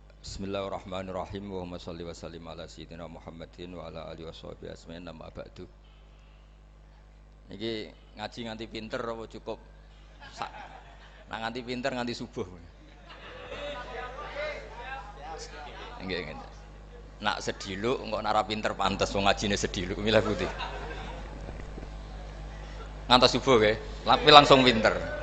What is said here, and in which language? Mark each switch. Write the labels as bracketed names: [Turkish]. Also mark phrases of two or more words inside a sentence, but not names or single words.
[Arabic] بسم الله الرحمن الرحيم. اللهم صل وسلم على سيدنا محمد وعلى آله وصحبه أجمعين أما بعد. [Javanese] Niki ngaji nganti pinter apa cukup sak? Nah nganti pinter nganti subuh. Nggih nggih. Nak sediluk engko nara pinter pantes wong ngajine sediluk milah putih. Ngantos subuh nggih, tapi langsung pinter.